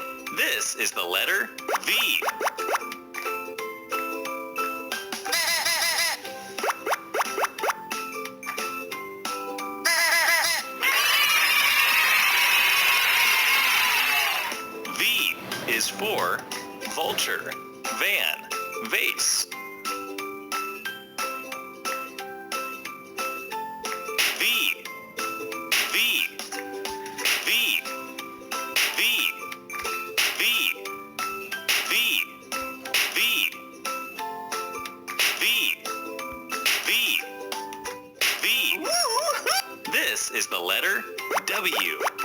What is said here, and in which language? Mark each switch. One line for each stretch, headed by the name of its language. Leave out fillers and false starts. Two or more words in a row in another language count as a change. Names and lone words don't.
English: This is the letter V. V is for vulture, van, vase. V, V, V, V, V, V, V, V, V, V. This is the letter W.